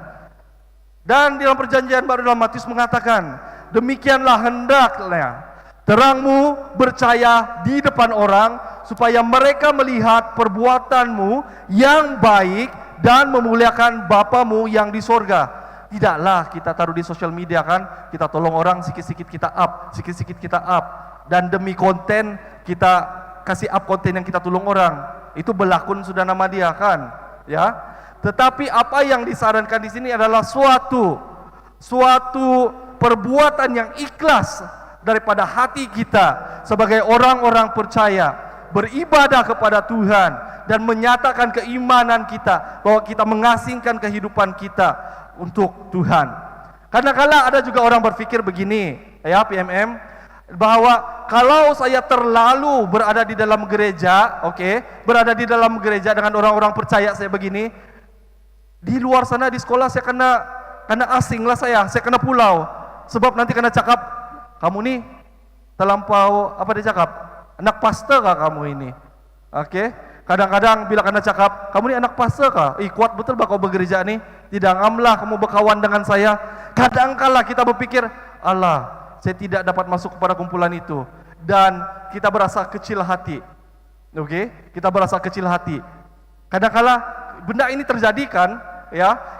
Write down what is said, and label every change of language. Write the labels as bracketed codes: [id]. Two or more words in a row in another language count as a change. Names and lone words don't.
[id] Dan dalam perjanjian baru dalam Matius mengatakan, demikianlah hendaknya Terangmu bercahaya di depan orang, supaya mereka melihat perbuatanmu yang baik dan memuliakan Bapamu yang di sorga. [ms] Tidaklah kita taruh di sosial media kan, kita tolong orang sikit-sikit kita up, sikit-sikit kita up. Dan demi konten kita kasih up konten yang kita tolong orang. Itu berlakon sudah nama dia kan, ya. Tetapi apa yang disarankan di sini adalah suatu perbuatan yang ikhlas daripada hati kita sebagai orang-orang percaya, beribadah kepada Tuhan dan menyatakan keimanan kita bahwa kita mengasingkan kehidupan kita untuk Tuhan. Kadang-kala ada juga orang berpikir begini, ya PMM, bahwa kalau saya terlalu berada di dalam gereja, berada di dalam gereja dengan orang-orang percaya saya begini, di luar sana di sekolah saya kena asing lah saya kena pulau, sebab nanti kena cakap, kamu nih terlampau apa dia cakap, anak pastor kah kamu ini, Kadang-kadang bila kena cakap, kamu ini anak pastor kah? Kuat betul bah kau bergereja nih, tidak ngamlah kamu berkawan dengan saya. Kadang-kala kita berpikir, Allah, saya tidak dapat masuk kepada kumpulan itu, dan kita berasa kecil hati. Kita berasa kecil hati. Kadang-kala benda ini terjadi kan, ya.